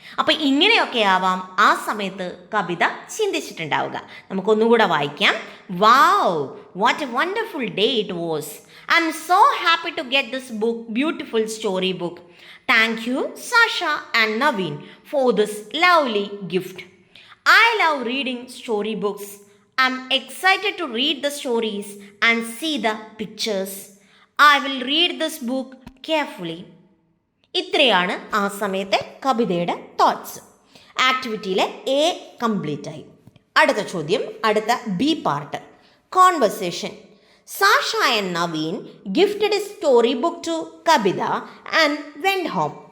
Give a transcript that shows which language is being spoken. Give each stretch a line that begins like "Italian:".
Malayalam: അപ്പം ഇങ്ങനെയൊക്കെ ആവാം ആ സമയത്ത് കവിത ചിന്തിച്ചിട്ടുണ്ടാവുക. നമുക്കൊന്നുകൂടെ വായിക്കാം.
English: Wow, what a wonderful day it was. I am so happy to get this book, beautiful story book. Thank you Sasha and Naveen for this lovely gift. I love reading story books. I am excited to read the stories and see the pictures. I will read this book carefully.
Malayalam: ഇത്രയാണ് ആ സമയത്തെ കവിതയുടെ thoughts. ആക്ടിവിറ്റിയിലെ A complete ആയി. അടുത്ത ചോദ്യം, അടുത്ത B part, conversation.
English: Sasha and Naveen gifted a story book to Kavitha and went home.